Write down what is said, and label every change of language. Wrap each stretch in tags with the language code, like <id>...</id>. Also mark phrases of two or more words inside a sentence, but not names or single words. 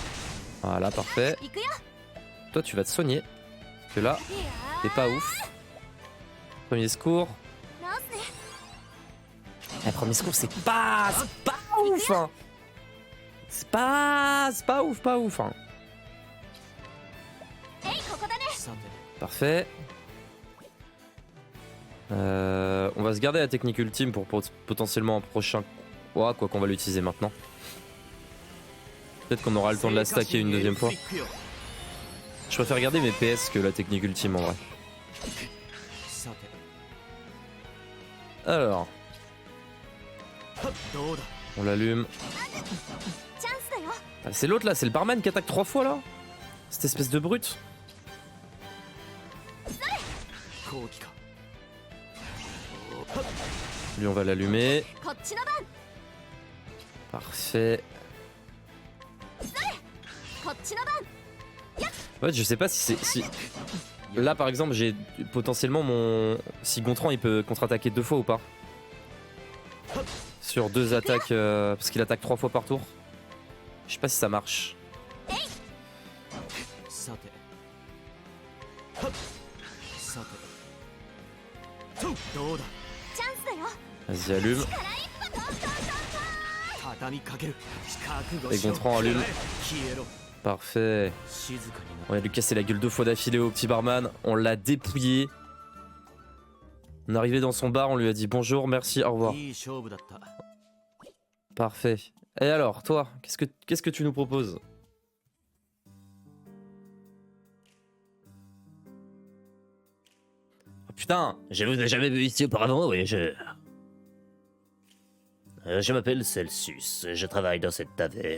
<fr>Voilà, parfait.</fr> <ja>行くよ。</ja> <fr>Toi, tu vas te soigner. Parce que là,</fr> <ja>いや</ja> <fr>t'es pas ouf. Premier secours.</fr> <ja>ー、直すね。</ja> <fr>Le premier secours, c'est pas ouf, hein. C'est pas ouf, hein.</fr> <ja>えい、ここだね。さて</ja> <fr>Parfait. On va se garder la technique ultime pour potentiellement un prochain. Ouah, quoi qu'on va l'utiliser maintenant. Peut-être qu'on aura le temps de la stacker une deuxième fois. Je préfère garder mes PS que la technique ultime en vrai.</fr> <ja>さて</ja> <fr>Alors,</fr> <ja>どうだ</ja> <fr>on l'allume.</fr> <ja>チャンスだよ。</ja> <fr>Ah, c'est l'autre là, c'est le barman qui attaque 3 fois là. Cette espèce de brute.</fr> <ja>後期か</ja> <fr>Lui, on va l'allumer.</fr> <ja>こっちの番。</ja> <fr>Parfait.</fr> <ja>こっちの番。</ja> <fr>En fait, je sais pas si c'est. Si... Là, par exemple, j'ai potentiellement mon. Si Gontran il peut contre-attaquer 2 fois ou pas. Sur 2 attaques. Parce qu'il attaque 3 fois par tour. Je sais pas si ça marche.</fr> <ja>さてさてどうだチャンスだよ。</ja> <fr>Vas-y, allume.</fr> <ja>畳みかける覚悟</ja> <fr>Et</fr> <ja>しろ</ja> <fr>Gontran allume.</fr> <ja>消えろ</ja> <fr>Parfait.</fr> <ja>静かに</ja> <fr>On vient de lui casser la gueule 2 fois d'affilée au petit barman. On l'a dépouillé. On est arrivé dans son bar, on lui a dit bonjour, merci, au revoir.</fr> <ja>いい勝負だった</ja> <fr>Parfait. Et alors, toi, qu'est-ce que tu nous proposes? Oh, putain, je vous ai jamais vu ici auparavant, voyageur. Je m'appelle Celsius, je travaille dans cette taverne.</fr>